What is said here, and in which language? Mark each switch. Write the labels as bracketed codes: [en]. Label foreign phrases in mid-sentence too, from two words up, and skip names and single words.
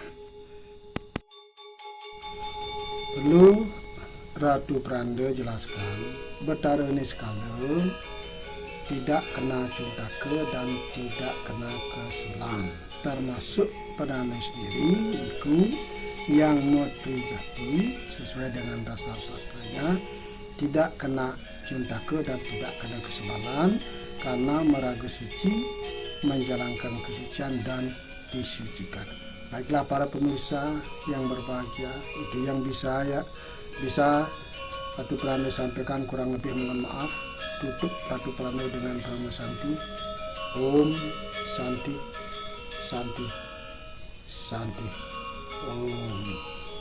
[id] Perlu Ratu Pranda jelaskan, Betara ini sekalian tidak kena Cuntaka dan tidak kena Kesulang, termasuk Perdana sendiri itu yang Motri Jati sesuai dengan dasar sastranya tidak kena Cuntaka dan tidak kena Kesulangan karena meragu suci, menjalankan kesucian dan disucikan. Baiklah para pemirsa yang berbahagia, itu yang bisa Ratu Pranda sampaikan, kurang lebih mohon maaf. Tutup Ratu Pranda dengan Brahma Santi. [sa] Om Santi Santi Santi Om.